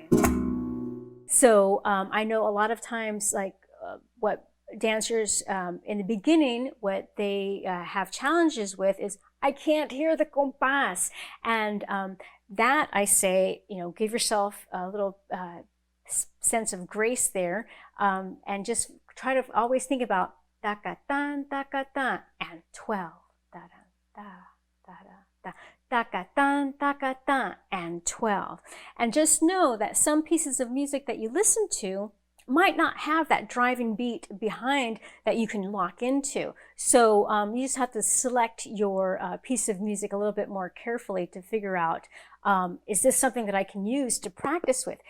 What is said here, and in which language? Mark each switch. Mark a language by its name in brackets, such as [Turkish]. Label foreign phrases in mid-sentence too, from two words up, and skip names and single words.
[English] So I know a lot of times, like what dancers in the beginning, what they have challenges with is, I can't hear the compás. And that I say, give yourself a little sense of grace there, and just try to always think about ta-ka-tan, ta-ka-tan, and 12. Da-da-da-da-da. Ta-ka-tan, ta-ka-tan, and 12. And just know that some pieces of music that you listen to might not have that driving beat behind that you can lock into. So you just have to select your piece of music a little bit more carefully to figure out, is this something that I can use to practice with?